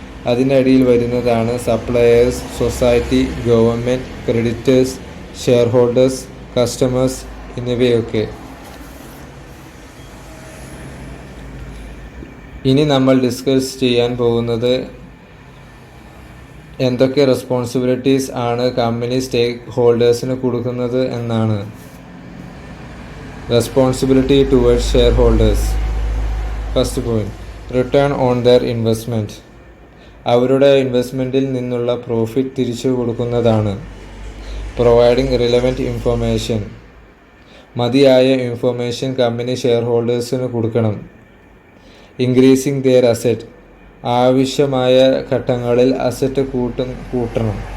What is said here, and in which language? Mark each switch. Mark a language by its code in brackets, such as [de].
[ml] അതിനടിയിൽ വരുന്നതാണ് suppliers, society, government, creditors, share holders, customers എന്നിവയൊക്കെ. ഇനി നമ്മൾ ഡിസ്കസ് ചെയ്യാൻ പോകുന്നത് എന്തൊക്കെ റെസ്പോൺസിബിലിറ്റീസ് ആണ് കമ്പനി സ്റ്റേക്ക് ഹോൾഡേഴ്സിന് കൊടുക്കുന്നത് എന്നാണ്. [en] Responsibility towards shareholders. First point: return on their investment. [ml] അവരുടെ ഇൻവെസ്റ്റ്മെൻറ്റിൽ നിന്നുള്ള പ്രോഫിറ്റ് തിരിച്ചു കൊടുക്കുന്നതാണ്. [en] Providing relevant information. [ml] മതിയായ ഇൻഫർമേഷൻ കമ്പനി ഷെയർ ഹോൾഡേഴ്സിന് കൊടുക്കണം. [en] Increasing their asset. [ml] ആവശ്യമായ ഘട്ടങ്ങളിൽ അസറ്റ് കൂട്ടണം.